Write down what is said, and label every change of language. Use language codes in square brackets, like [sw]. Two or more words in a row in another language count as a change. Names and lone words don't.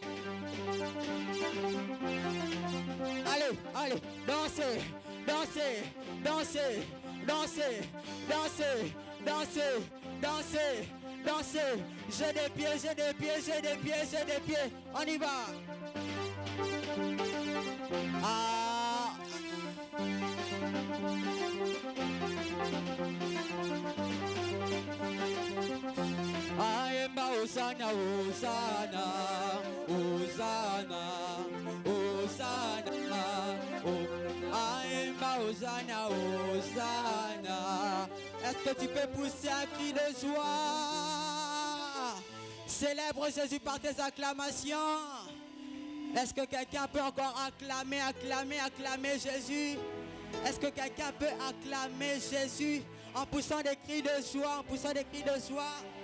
[fr] Allez, allez, dansez, dansez, dansez, dansez, dansez, dansez, dansez, dansez. J'ai des pieds, j'ai des pieds, j'ai des pieds, j'ai des pieds. On y va. Ah. Aemba Hosanna, Hosanna, Hosanna, Hosanna. Aemba Hosanna, Hosanna. Est-ce que tu peux pousser un cri de joie? Célèbre Jésus par tes acclamations. Est-ce que quelqu'un peut encore acclamer, acclamer, acclamer Jésus? Est-ce que quelqu'un peut acclamer Jésus en poussant des cris de joie, en poussant des cris de joie?